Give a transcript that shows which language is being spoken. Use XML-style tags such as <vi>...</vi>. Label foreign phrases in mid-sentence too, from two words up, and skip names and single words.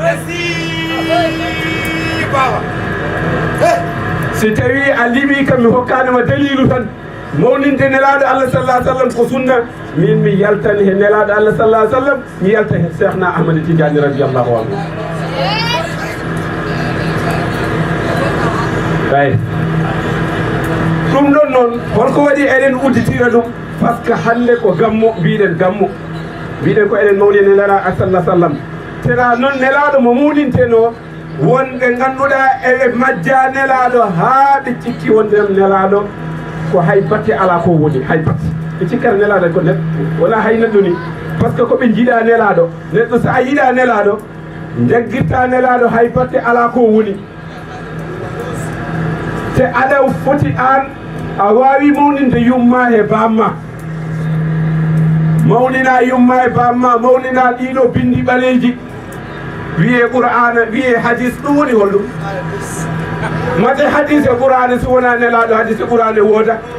<ff>si tawi a limi kam mi hokkanima dalilu tan mawninde nelaɗo Allah</ff> <ar>صلى الله عليه وسلم</ar> <ff>ko sunna min mi yaltani he nelaɗo Allah</ff> <ar>صلى الله عليه وسلم</ar> <ff>mi yalta he Cheikhna Ahmad Tidiane</ff> <ar>رضي الله عنه</ar> <ff>ay ɗum ɗon noon holko waɗi eɗen udditira ɗum</ff> <fr>par ce que</fr> <ff>hande ko gammo mbiɗen gammo mbiɗen ko eɗen mawni nelaɗo sallah sallam tena noon nelaɗo mo muɗinteno wonɓe ganduɗa eɓe majja nelaɗo haa ɓe cikki wonde nelaɗo ko hay batte ala ko woni hay batte ɓe cikkata nelaɗo ko neɗɗo wona hay neɗɗo ni</ff> <fr>par ce que</fr> <ff>koɓe jiiɗa nelaɗo neɗɗo so a yiiɗa nelaɗo jaggirta nelaɗo hay batte ala ko woni te aɗa foti an a wawi mawninde yumma e bamma mawnina yumma e bamma mawnina ɗiɗo bindi ɓaleji wiye qur'ana wiye hadis ɗum woni holɗum mate hadis e qur'ana so wona nelaɗo hadis e qur'ana wooda</ff>